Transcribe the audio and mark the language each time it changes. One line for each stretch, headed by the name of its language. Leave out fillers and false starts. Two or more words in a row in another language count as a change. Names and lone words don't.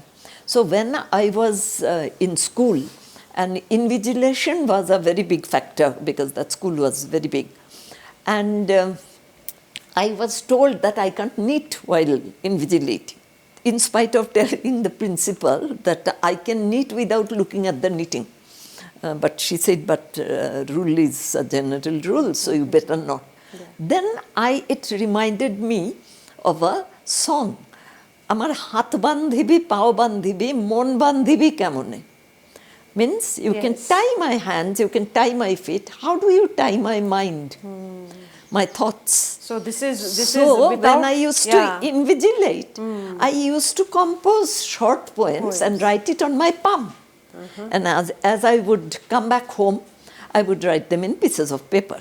English: So when I was in school, and invigilation was a very big factor because that school was very big, and I was told that I can't knit while invigilating, in spite of telling the principal that I can knit without looking at the knitting. But she said, but rule is a general rule, so you better not. Yeah. Then it reminded me of a song.
Bangla: আমার হাত বান্ধিবি, পাও বান্ধিবি, মন বান্ধিবি কেমনে.
English: Means you can tie my hands, you can tie my feet. How do you tie my mind? My thoughts. So this is without, when I used to invigilate, I used to compose short poems and write it on my palm. And as I would come back home, I would write them in pieces of papers.